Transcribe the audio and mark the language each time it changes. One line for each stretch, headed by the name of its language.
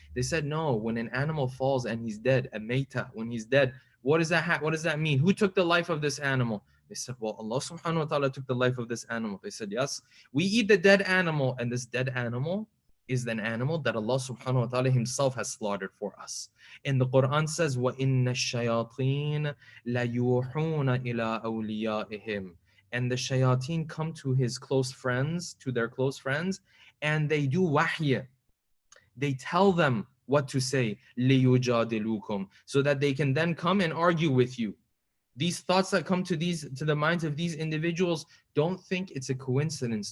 English: They said, no, when an animal falls and he's dead, a mayta, when he's dead, what does that mean? Who took the life of this animal? They said, well, Allah subhanahu wa ta'ala took the life of this animal. They said, yes, we eat the dead animal, and this dead animal is an animal that Allah subhanahu wa ta'ala himself has slaughtered for us. And the Quran says,
Arabic: وَإِنَّ الشَّيَاطِينَ لَيُوحُونَ إِلَىٰ أَوْلِيَائِهِمْ.
English: And the shayateen come to his close friends, to their close friends, and they do wahy. They tell them what to say,
Arabic: لِيُجَادِلُوكُمْ,
English: so that they can then come and argue with you. These thoughts that come to the minds of these individuals, don't think it's a coincidence.